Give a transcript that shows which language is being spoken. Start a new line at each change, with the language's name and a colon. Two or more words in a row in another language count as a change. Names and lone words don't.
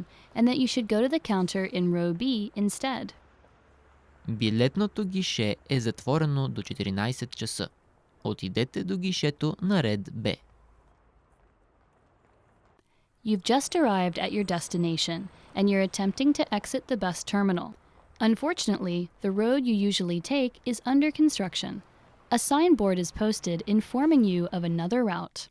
English: and that you should go to the counter in row B instead.
Bulgarian: Билетното гише е затворено до 14 часа. Отидете до гишето на ред Б.
English: You've just arrived at your destination, and you're attempting to exit the bus terminal. Unfortunately, the road you usually take is under construction. A signboard is posted informing you of another route.